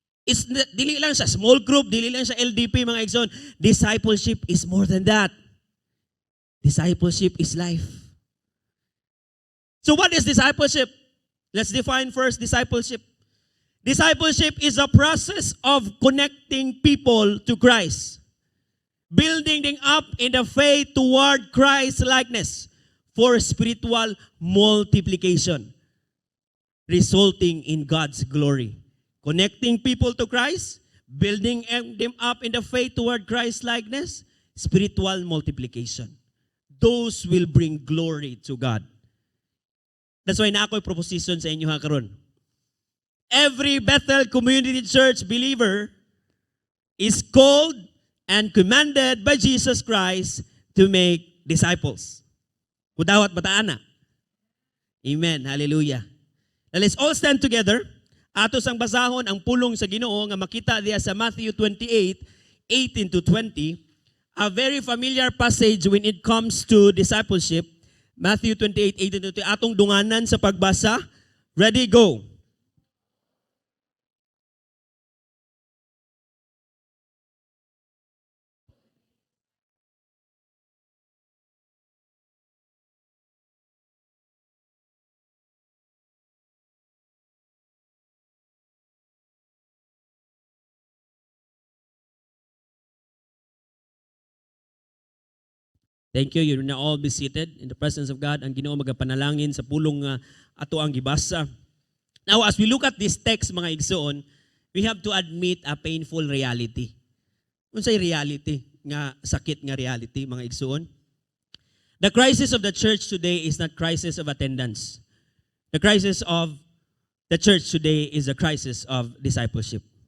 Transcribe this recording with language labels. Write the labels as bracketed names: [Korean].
[Cebuano] It's dili lang sa [English] small group, [Cebuano] dili lang sa LDP mga igsoon. [English] Discipleship is more than that. Discipleship is life. So what is discipleship? Let's define first discipleship. Discipleship is a process of connecting people to Christ, building them up in the faith toward Christ's likeness for spiritual multiplication, resulting in God's glory. Connecting people to Christ, building them up in the faith toward Christ's likeness, spiritual multiplication. Those will bring glory to God. That's why [Cebuano] na ako'y proposition sa inyo karon. [English] Every Bethel Community Church believer is called and commanded by Jesus Christ to make disciples. [Cebuano] Kudawat bataana. [English] Amen. Hallelujah. Now let's all stand together. [Cebuano] Atos ang basahon ang pulong sa Ginoo nga makita diya sa Matthew 28:18 to 20. [English] A very familiar passage when it comes to discipleship. [Cebuano] Matthew 28:18 to 20. Atong dunganan sa pagbasa. Ready, go. [English] Thank you. You will now all be seated in the presence of God. [Cebuano] Ang Ginoo magapanalangin sa pulong ato ang gibasa. [English] Now, as we look at this text, mga igsoon, we have to admit a painful reality. [Cebuano] Unsay reality? Nga sakit nga reality, mga igsoon. [English] The crisis of the church today is not crisis of attendance. The crisis of the church today is a crisis of discipleship.